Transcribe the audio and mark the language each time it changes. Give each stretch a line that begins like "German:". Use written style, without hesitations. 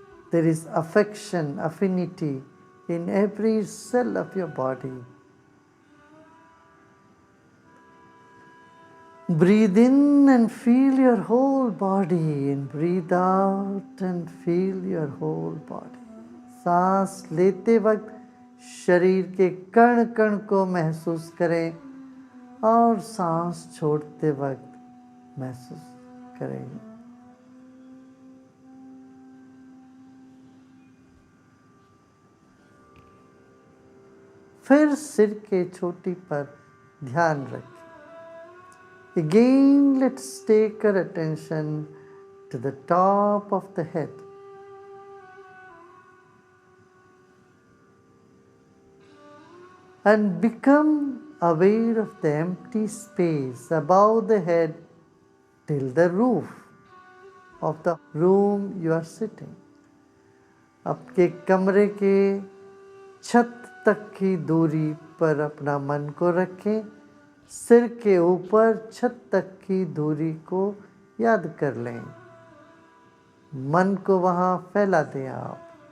English: There is affection, affinity in every cell of your body. Breathe in and feel your whole body, and breathe out and feel your whole body.
Hindi: सांस लेते वक्त शरीर के कण कण को महसूस करें और सांस छोड़ते वक्त महसूस करें. फिर सिर के चोटी पर ध्यान रखें.
English: Again, let's take our attention to the top of the head. And become aware of the empty space above the head till the roof of the room you are sitting.
Hindi: आपके कमरे के छत तक की दूरी पर अपना मन को रखें. सिर के ऊपर छत तक की दूरी को याद कर लें. मन को वहाँ फैला दें आप.